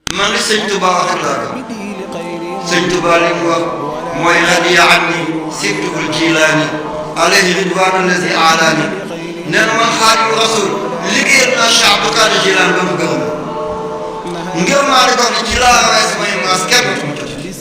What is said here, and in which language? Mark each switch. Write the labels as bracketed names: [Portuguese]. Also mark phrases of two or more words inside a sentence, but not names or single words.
[Wolof] Man li Sëñ Tuubaa wax laa gëm. Sëñ Tuubaa li mu wax mooy: [Arabic] "رضي عني سبته الجيلاني عليه رضوان الذي أعلاني." [Wolof] Nee na man Xaadimu Rasuul liggéeyal naa Cheikh Abdou Kadir Jilani ba mu gërëm. Ngërëm maa di ko ne ci laa rawee samay maas kenn du ma jot.